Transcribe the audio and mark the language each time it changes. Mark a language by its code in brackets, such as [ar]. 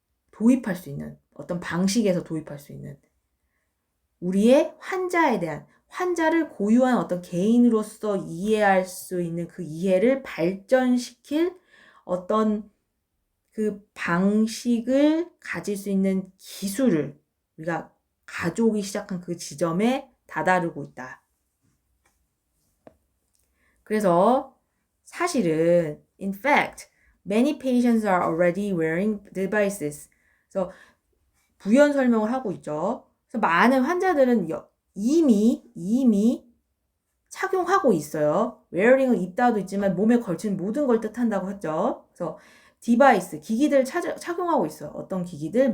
[ko] 도입할 수 있는 어떤 방식에서 도입할 수 있는 우리의 환자에 대한 환자를 고유한 어떤 개인으로서 이해할 수 있는 그 이해를 발전시킬 어떤 그 방식을 가질 수 있는 기술을 우리가 가져오기 시작한 그 지점에 다다르고 있다. 그래서 사실은 [en] in fact many patients are already wearing devices. [ko] 그래서 부연 설명을 하고 있죠. 그래서 많은 환자들은 이미 착용하고 있어요. wearing은 입다도 있지만 몸에 걸친 모든 걸 뜻한다고 했죠. 그래서 디바이스, 기기들 착용하고 있어요. 어떤 기기들?